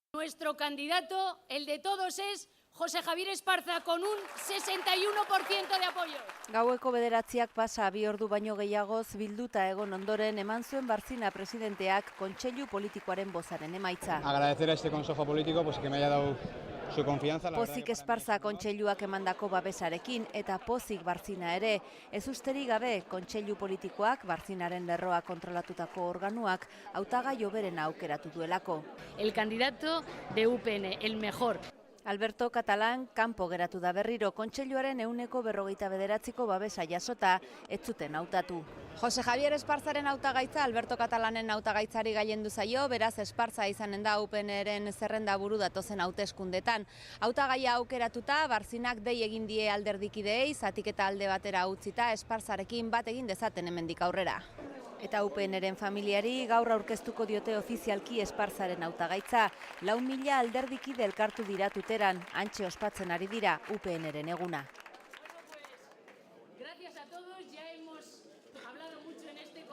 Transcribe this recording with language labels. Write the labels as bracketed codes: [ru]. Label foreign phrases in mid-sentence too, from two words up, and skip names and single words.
[es] nuestro candidato, el de todos, es José Javier Esparza, con un 61% de apoyo. [eu] Gaueko 9:00 pasa 2 ordu baino gehiagoz bilduta egon ondoren eman zuen Barcina presidenteak kontseilu politikoaren bozaren emaitza. [es] Agradecer a este consejo político que me haya dado su confianza. [eu] Pozik Esparza kontseiluak emandako babesarekin eta pozik Barcina ere. Ez usterik gabe kontseilu politikoak Barcinaren lerroa kontrolatutako organuak hautagai hoberena aukeratu duelako. [es] El candidato de UPN, el mejor. [eu] Alberto Catalán kanpo geratu da berriro, kontseiluaren 49%ko babesa jasota ez zuten hautatu. Jose Javier Esparzaren hautagaitza Alberto Catalanen hautagaitzari gailendu zaio, beraz Esparza izanen da UPNren zerrenda buru datozen hauteskundetan. Hautagaia aukeratuta, Barcinak dei egin die alderdikideei, zatiketa alde batera utzita Esparzarekin bat egin dezaten hemendik aurrera. Eta UPNren familiari gaur aurkeztuko diote ofizialki Esparzaren hautagaitza. 4.000 alderdikide elkartu dira Tuteran, hantxe ospatzen ari dira UPNren eguna. [es] Gracias a todos, ya hemos hablado mucho en